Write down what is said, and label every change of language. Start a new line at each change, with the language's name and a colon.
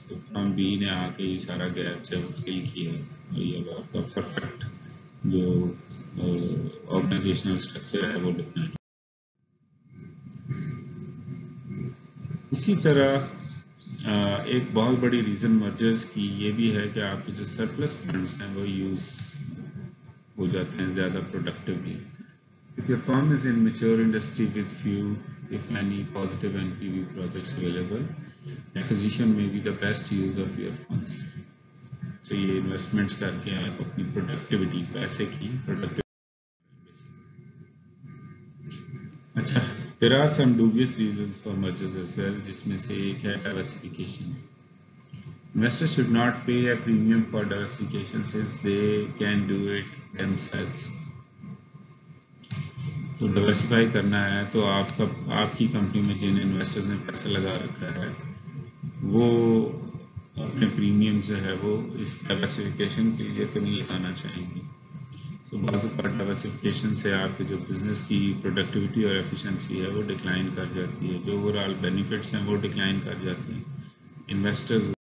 Urdu: تو فرم بی نے آ کے یہ سارا گیپ جو ہے وہ فل کیا, یہ آپ کا پرفیکٹ جو آرگنائزیشنل اسٹرکچر ہے وہ ڈیفائن. اسی طرح ایک بہت بڑی ریزن مرجرز کی یہ بھی ہے کہ آپ کے جو سرپلس فنڈس ہیں وہ یوز ہو جاتے ہیں زیادہ productively.
English: If your firm is in mature industry with few, if any, positive NPV projects available, acquisition may be the best use of your funds.
Urdu: So یہ انویسٹمنٹس کر کے آپ اپنی پروڈکٹیوٹی پیسے کی پروڈکٹیوٹی.
English: اچھا, there are some dubious reasons for mergers as well,
Urdu: جس میں سے ایک ہے
English: diversification. Investors should not pay a premium for diversification since they can do it themselves.
Urdu: تو ڈائیورسیفائی کرنا ہے تو آپ کی کمپنی میں جن انویسٹرز نے پیسہ لگا رکھا ہے وہ اپنے پریمیم جو ہے وہ اس ڈائیورسیفیکیشن کے لیے تو نہیں لگانا چاہیں گے. تو بعض اوقات ڈائیورسیفیکیشن سے آپ کے جو بزنس کی پروڈکٹیوٹی اور ایفیشنسی ہے وہ ڈکلائن کر جاتی ہے, جو اوور آل بینیفٹس ہیں وہ ڈکلائن کر جاتے ہیں انویسٹرز.